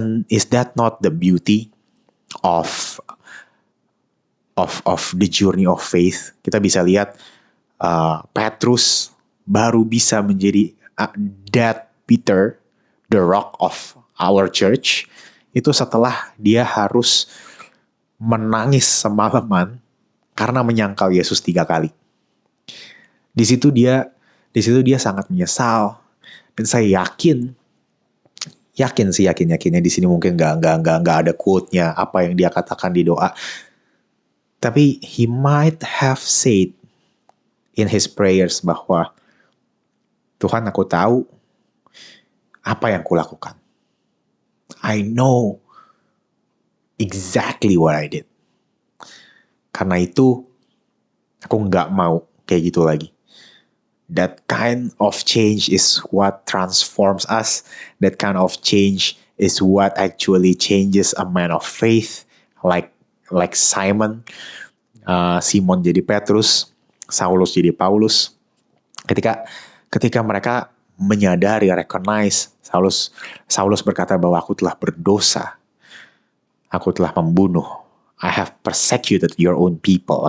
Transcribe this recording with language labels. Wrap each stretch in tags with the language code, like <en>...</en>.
<en>Is that not the beauty of the journey of faith?</en> <id>Kita bisa lihat Petrus baru bisa menjadi</id> <en>that Peter, the rock of our church,</en> <id>itu setelah dia harus menangis semalaman karena menyangkal Yesus 3 kali. Di situ dia sangat menyesal, dan saya yakinnya di sini mungkin nggak ada quote-nya apa yang dia katakan di doa, tapi</id> <en>he might have said in his prayers</en> <id>bahwa Tuhan, aku tahu apa yang kulakukan.</id> <en>I know exactly what I did.</en> <id>Karena itu aku nggak mau kayak gitu lagi.</id> <en>That kind of change is what transforms us. That kind of change is what actually changes a man of faith, like Simon.</en> <id>Simon jadi Petrus, Saulus jadi Paulus. Ketika mereka menyadari, recognize, Saulus berkata bahwa aku telah berdosa, aku telah membunuh.</id> <en>I have persecuted your own people.</en>